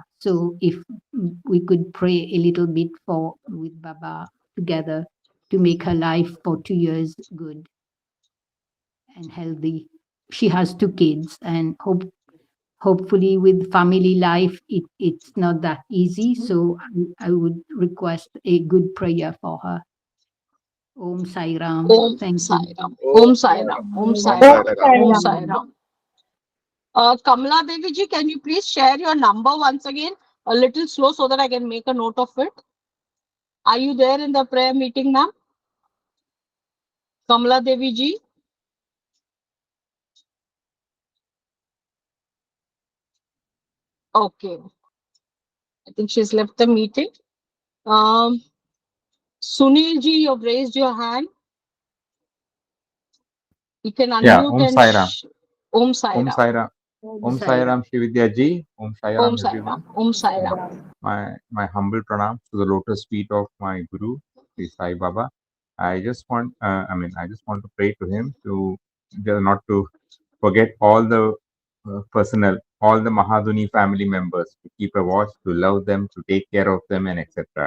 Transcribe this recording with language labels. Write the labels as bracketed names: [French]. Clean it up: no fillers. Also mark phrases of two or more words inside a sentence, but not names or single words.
[English] So if we could pray a little bit with Baba together to make her life for 2 years good and healthy. She has 2 kids, and hopefully with family life it's not that easy. So I would request a good prayer for her. Om Sai Ram. Om Thank Sai you. Ram. Om Sai Ram. Om Sai Sai Ram. Ram. Om Sai Ram. Kamala Devi ji, can you please share your number once again? A little slow so that I can make a note of it. Are you there in the prayer meeting, ma'am? Kamala Devi ji? Okay. I think she's left the meeting. Sunil ji, you've raised your hand. You can unmute Yeah, Om and Sai Ram. Om Sai Om Ram. Sai Ram. Om Sai Ram Shividya ji. Om Sai Ram Om Sai everyone. Ram. Om Sai Ram. My humble pranam to the lotus feet of my Guru, Sri Sai Baba. I just want to pray to him to not to forget all the all the Mahadhuni family members, to keep a watch, to love them, to take care of them, and etc.